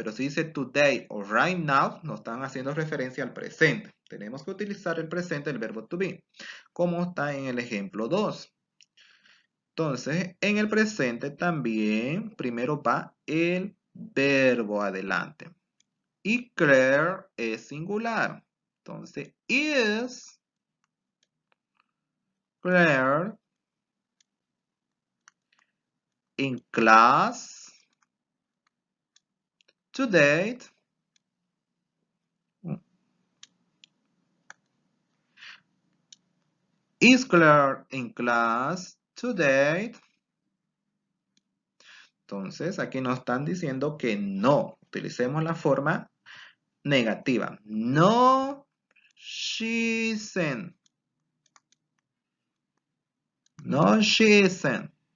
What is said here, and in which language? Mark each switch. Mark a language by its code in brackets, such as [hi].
[es] Pero si dice today o right now, no están haciendo referencia al presente. Tenemos que utilizar el presente, el verbo to be, como está en el ejemplo 2. Entonces, en el presente también primero va el verbo adelante. Y Claire es singular. [en] Entonces, is Claire in class today? Is Claire in class today? [es] Entonces, aquí nos están diciendo que no. Utilicemos la forma negativa. [en] No, she isn't. No, she isn't.